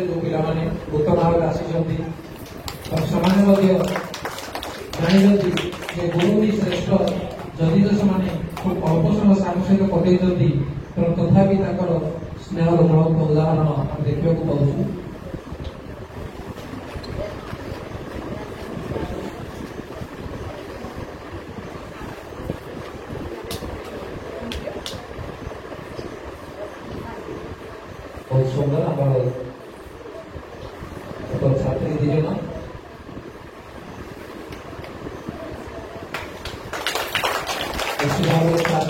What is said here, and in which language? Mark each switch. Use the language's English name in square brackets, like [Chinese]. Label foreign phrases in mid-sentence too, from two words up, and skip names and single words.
[Odia] ଯେଉଁ ପିଲାମାନେ ଉତ୍ତର ଭାବରେ ଆସିଛନ୍ତି ସେମାନେ ମଧ୍ୟ ଜାଣିଛନ୍ତି ଯେ ଗୁରୁ ହିଁ ଶ୍ରେଷ୍ଠ। ଯଦି ତ ସେମାନେ ଖୁବ୍ ଅଳ୍ପ ସମୟ ସାଙ୍ଗ ସହିତ କଟେଇଛନ୍ତି ତେଣୁ ତଥାପି ତାଙ୍କର ସ୍ନେହର ଜ୍ୱଳନ୍ତ ଉଦାହରଣ ଆମେ ଦେଖିବାକୁ ପାଉଛୁ। [Hindi] बहुत सुंदर हमारे छात्री दीजिए ना इसी भाव में